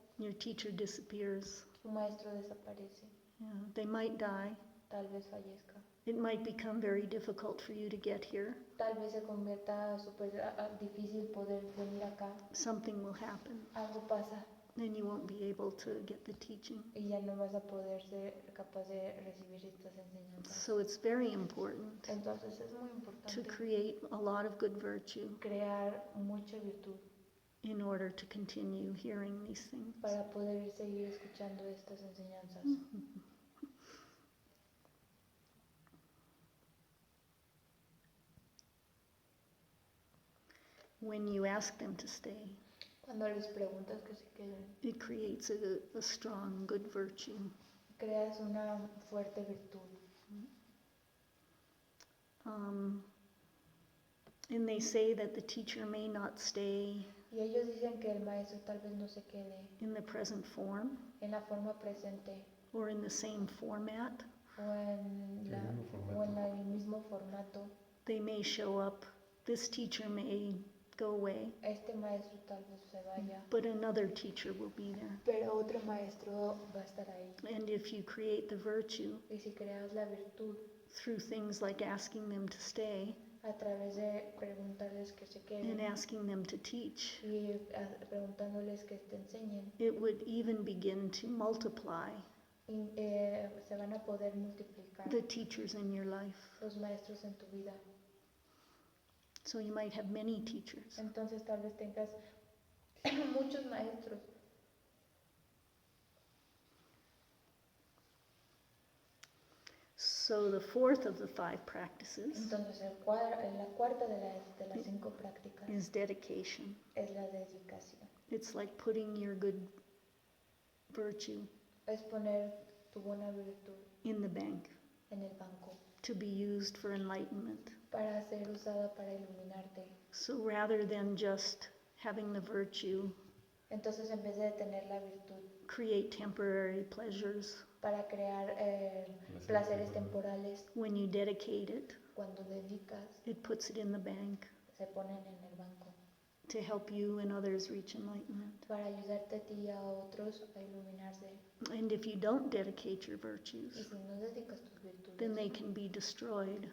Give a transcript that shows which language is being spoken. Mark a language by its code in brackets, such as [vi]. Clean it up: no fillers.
[en] your teacher disappears. [es] su maestro desaparece, [en] Yeah, they might die. [es] tal vez fallezca, [en] It might become very difficult for you to get here. [es] tal vez se convierta súper difícil poder venir acá, [en] Something will happen, [es] algo pasa [en] and you won't be able to get the teaching. [es] y ya no vas a poder ser capaz de recibir estas enseñanzas. [en] So it's very important [es] Entonces es muy [en] to [es] importante [en] create a lot of good virtue [es] crear mucha virtud [en] in order to continue hearing these things. [es] para poder seguir escuchando estas enseñanzas. [en] When you ask them to stay, [es] Cuando les preguntas que se queden, [en] it creates a strong, good virtue. [es] creas una fuerte virtud. [en] And they say that the teacher may not stay [es] Y ellos dicen que el maestro tal vez no se quede [en] in the present form [es] en la forma presente [en] or in the same format. [es] o en el mismo formato. [en] They may show up, this teacher may go away, [es] Este maestro tal vez se vaya, [en] but another teacher will be there. [es] pero otro maestro va a estar ahí. [en] And if you create the virtue [es] Y si creas la virtud [en] through things like asking them to stay [es] a través de preguntarles que se queden [en] and asking them to teach, [es] y preguntándoles que te enseñen, [en] it would even begin to multiply [es] y, se van a poder multiplicar [en] the teachers in your life. [es] los maestros en tu vida. [en] So you might have many teachers. [es] Entonces tal vez tengas muchos maestros. [en] So the fourth of the 5 practices [es] Entonces la cuarta de las 5 prácticas [en] is dedication. [es] es la dedicación. [en] It's like putting your good virtue [es] Es poner tu buena virtud [en] in the bank [es] en el banco [en] to be used for enlightenment. [es] para ser usada para iluminarte. [en] So rather than just having the virtue [es] Entonces en vez de tener la virtud [en] create temporary pleasures, [es] para crear placeres temporales, [en] when you dedicate it, [es] cuando dedicas, [en] it puts it in the bank [es] se ponen en el banco [en] to help you and others reach enlightenment. [es] para ayudarte a ti y a otros a iluminarse. [en] And if you don't dedicate your [es] Y [en] virtues, [es] si no dedicas tus virtudes, [en] then they can be destroyed